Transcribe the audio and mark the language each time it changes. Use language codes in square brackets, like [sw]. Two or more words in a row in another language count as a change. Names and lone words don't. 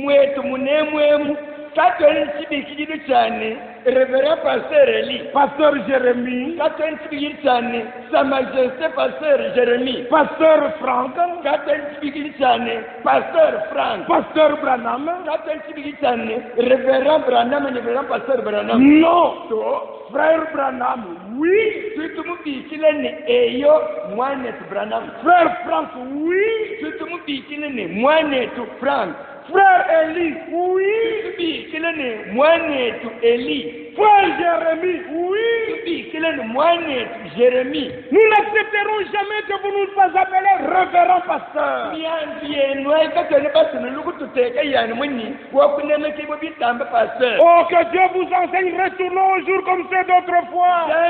[fr] Révérend pasteur Élie, pasteur Jérémie, Sa Majesté pasteur Jérémie, pasteur Franck, pasteur Franck, pasteur Branham, révérend Branham, révérend pasteur Branham. Non, frère Branham, oui. [lua] Tutumubikilene eyo mwanetu Branham. [fr] Frère Franck, oui. [lua] Tutumubikilene mwanetu Frank. [fr] Frère Eli, oui. [lua] Tutumubikilene mwanetu Eli. [fr] Frère Jérémie, oui. [lua] Tutumubikilene mwanetu Jérémie. [fr] Nous n'accepterons jamais que vous nous pas appelez révérend pasteur. Oh, que Dieu vous enseigne, retournons au jour comme c'est d'autrefois.